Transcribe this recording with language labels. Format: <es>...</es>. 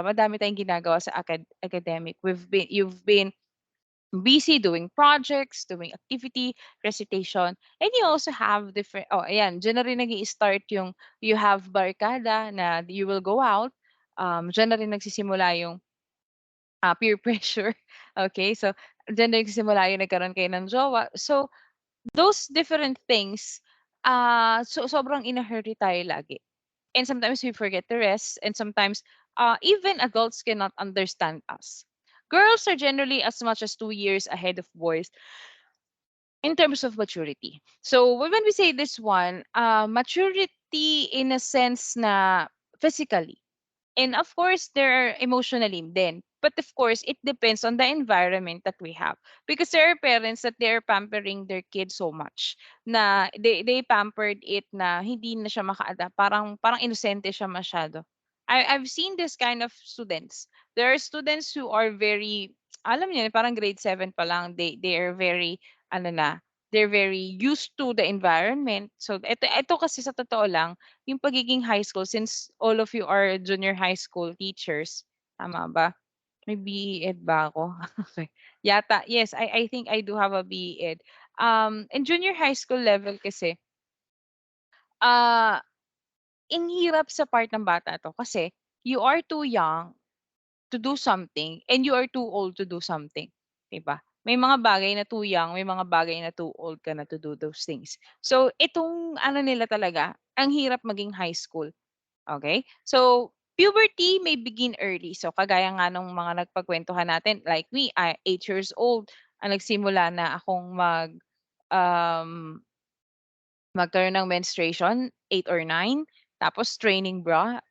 <en>Madami tayong ginagawa sa academic. You've been busy doing projects, doing activity, recitation, and you also have different, oh, ayan,</en> <tl>diyan na rin nag-i-start yung,</tl> <en>you have barkada na you will go out,</en> <tl>diyan na rin nagsisimula yung</tl> <en>peer pressure. Okay, so</en> <tl>Diyan nagsimula yung nagkaroon kayo ng jowa.</tl> <en>So, those different things, sobrang in-a-hurry tayo lagi. And sometimes we forget the rest, and sometimes, even adults cannot understand us. Girls are generally as much as 2 years ahead of boys in terms of maturity. So when we say this one, maturity in a sense na physically, and of course, there are emotionally then. But of course, it depends on the environment that we have. Because there are parents that they're pampering their kids so much na they pampered it</en> <tl>na hindi na siya maka-adapt. Parang inosente siya masyado.</tl> <en>I've seen this kind of students. There are students who are very,</en> <tl>alam niyo, parang grade 7 pa lang,</tl> <en>they are very, ano na, they're very used to the environment. So,</en> <tl>ito kasi sa totoo lang,</tl> <en>yung pagiging high school, since all of you are junior high school teachers, tama ba?</en> <tl>May BE-Ed ba ako?</tl> <en>Okay. Yata, yes, I think I do have a BE-Ed. In junior high school level kasi, ah,</en> <tl>ang hirap sa part ng bata 'to</tl> <en>kasi you are too young to do something and you are too old to do something, 'di ba?</en> <tl>May mga bagay na too young, may mga bagay na too old ka na to do those things. So, itong ano nila talaga, ang hirap maging high school. Okay.</tl> <en>So, puberty may begin early.</en> <tl>So, kagaya nga nung mga nagpagkuwentuhan natin, like me, 8 years old, nagsimula na akong um, magkaroon ng menstruation, 8 or 9, tapos training bra.</tl>